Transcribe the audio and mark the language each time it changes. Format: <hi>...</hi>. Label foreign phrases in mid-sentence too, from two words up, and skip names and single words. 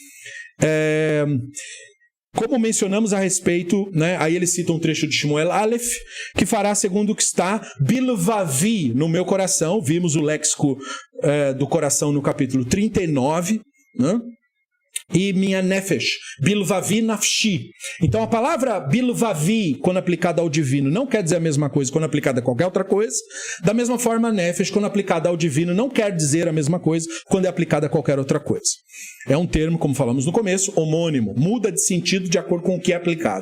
<pt>Como mencionamos a respeito, né? Aí ele cita um trecho de Shmuel Aleph, que fará segundo o que está bilvavi no meu coração. Vimos o léxico do coração no capítulo 39, né? E minha nefesh,</pt> <he>בלבבי נפשי.</he> <pt>Então a palavra bilvavi, quando aplicada ao divino, não quer dizer a mesma coisa quando aplicada a qualquer outra coisa. Da mesma forma, nefesh, quando aplicada ao divino, não quer dizer a mesma coisa quando é aplicada a qualquer outra coisa. É um termo, como falamos no começo, homônimo. Muda de sentido de acordo com o que é aplicado.</pt>